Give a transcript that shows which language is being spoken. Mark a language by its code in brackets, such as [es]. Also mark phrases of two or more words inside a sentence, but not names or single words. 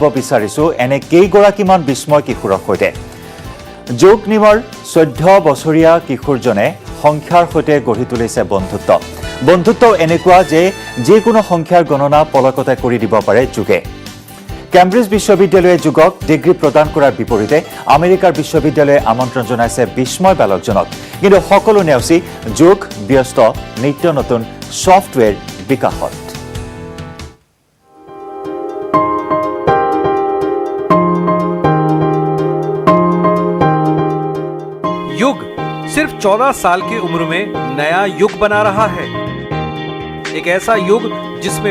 [as] বিচাৰিছো এনে কেইগৰাকীমান বিস্ময় কিশোৰৰ সৈতে যোগ নিমৰ 14 বছৰীয়া কিশোৰজনে সংখ্যাৰ সৈতে গঢ়ি তুলিছে বন্ধুত্ব এনেকুৱা যে যিকোনো সংখ্যাৰ গণনা পলকতে কৰি দিব পাৰে যোগে কেম্ব্ৰিজ বিশ্ববিদ্যালয়ে যোগক ডিগ্ৰী প্ৰদান কৰাৰ বিপৰীতে আমেৰিকাৰ বিশ্ববিদ্যালয়ে আমন্ত্ৰণ জনাইছে বিস্ময় বালকজনক কিন্তু সকলো নেওচি যোগ ব্যস্ত নিত্য নতুন সফটৱেৰ বিকাশত [hi] युग सिर्फ 14 साल की उम्र में नया युग बना रहा है एक ऐसा युग जिसमें